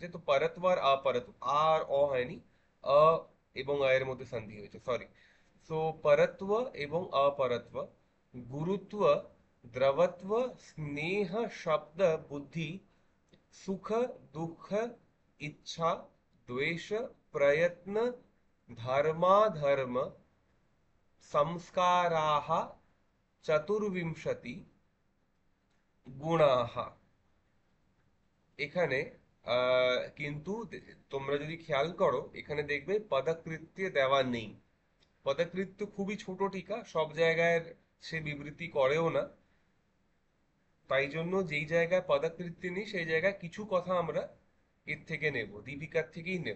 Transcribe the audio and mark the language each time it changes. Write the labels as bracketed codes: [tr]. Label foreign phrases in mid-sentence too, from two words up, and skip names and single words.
[bn] তো পরত্ব আর অপরত্ব, আর অ হয়নি, অ এবং অ এর মধ্যে সন্ধি হয়েছে, সরি। সো পরত্ব এবং অপরত্ব, গুরুত্ব, দ্রবত্ব, স্নেহ, শব্দ, বুদ্ধি, সুখ, দুঃখ, ইচ্ছা, [sa] द्वेष, प्रयत्न, धर्माधर्म, संस्काराः, चतुर्विंशति गुणाः। [bn] এখানে কিন্তু তোমরা যদি খেয়াল করো, এখানে দেখবে পদকৃত্যে দেওয়া নেই। পদকৃত্য খুবই ছোট টিকা, সব জায়গায় সে বিবৃতি করেও না। তাই জন্য যেই জায়গায় পদকৃত্য নেই সেই জায়গায় কিছু কথা আমরা এর থেকে নেব, দীপিকার থেকেই নেব।